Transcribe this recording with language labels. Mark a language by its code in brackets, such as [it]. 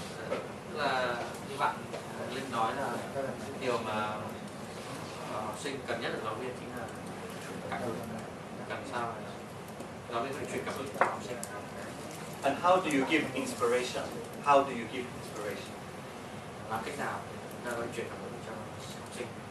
[vi] Tức là như bạn Linh nói là điều mà học sinh cần nhất ở giáo viên chính là cảm hứng, cần sao giáo viên phải truyền cảm hứng cho học sinh. [en] And how do you give inspiration? How do you give inspiration? [vi] Làm cách nào ta có truyền cảm hứng cho học sinh?